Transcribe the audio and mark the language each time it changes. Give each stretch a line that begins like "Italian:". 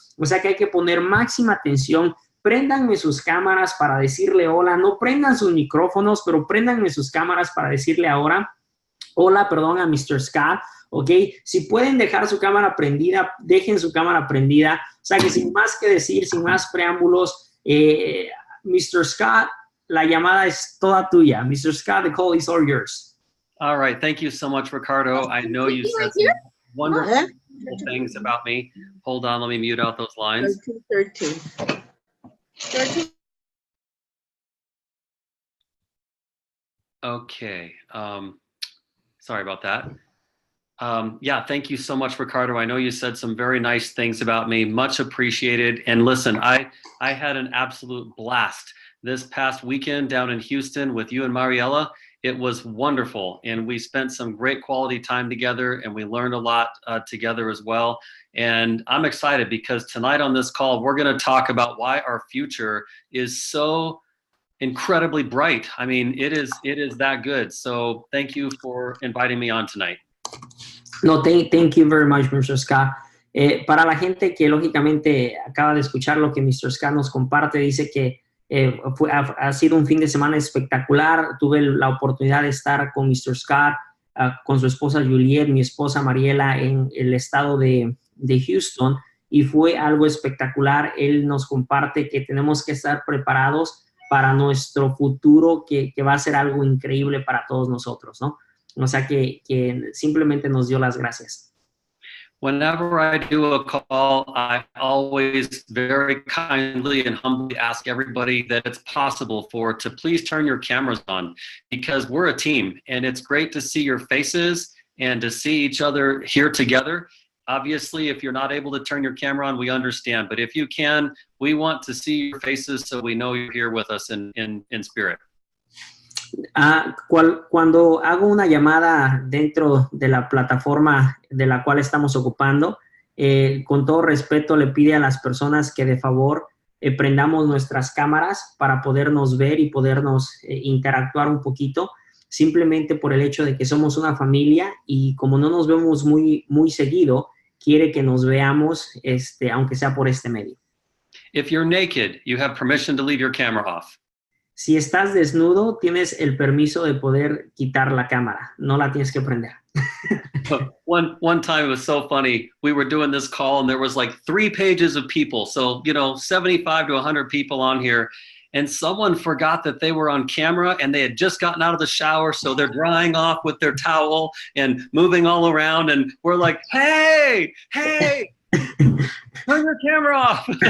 Spanish: O sea que hay que poner máxima atención. Préndanme sus cámaras para decirle hola, no prendan sus micrófonos, pero préndanme sus cámaras para decirle ahora hola, perdón, a Mr. Scott, ¿ok? Si pueden dejar su cámara prendida, dejen su cámara prendida. O sea que sin más que decir, sin más preámbulos, Mr. Scott, la llamada es toda tuya.
English: Mr. Scott, the call is all yours. All right. Thank you so much, Ricardo. I know you said some wonderful things about me. Hold on. Let me mute out those lines. 13. Okay. Sorry about that. Yeah, thank you so much, Ricardo. I know you said some very nice things about me. Much appreciated. And listen, I had an absolute blast this past weekend down in Houston with you and Mariella. It was wonderful. And we spent some great quality time together, and we learned a lot together as well. And I'm excited because tonight on this call, we're going to talk about why our future is so incredibly bright. I mean, it is that good. So thank you for inviting me on tonight. No, thank you very much, Mr. Scott.
Spanish: Para la gente que lógicamente acaba de escuchar lo que Mr. Scott nos comparte, dice que ha sido un fin de semana espectacular. Tuve la oportunidad de estar con Mr. Scott, con su esposa Juliette, mi esposa Mariela, en el estado de Houston, y fue algo espectacular. Él nos comparte que tenemos que estar preparados para nuestro futuro, que va a ser algo increíble para todos nosotros, ¿no? O sea que simplemente nos dio las gracias.
English: Whenever I do a call, I always very kindly and humbly ask everybody that it's possible for to please turn your cameras on, because we're a team and it's great to see your faces and to see each other here together. Obviously, if you're not able to turn your camera on, we understand. But if you can, we want to see your faces so we know you're here with us in spirit.
Spanish: Cuando hago una llamada dentro de la plataforma de la cual estamos ocupando, con todo respeto le pide a las personas que de favor prendamos nuestras cámaras para podernos ver y podernos interactuar un poquito, simplemente por el hecho de que somos una familia y como no nos vemos muy seguido, quiere que nos veamos, aunque sea por este medio.
English: If you're naked, you have permission to leave your camera off.
Spanish: si estás desnudo, tienes el permiso de poder quitar la cámara, no la tienes que prender.
English: One time it was so funny. We were doing this call and there was like 3 pages of people. So, 75 to 100 people on here. And someone forgot that they were on camera and they had just gotten out of the shower. So they're drying off with their towel and moving all around. And we're like, hey, turn your camera off.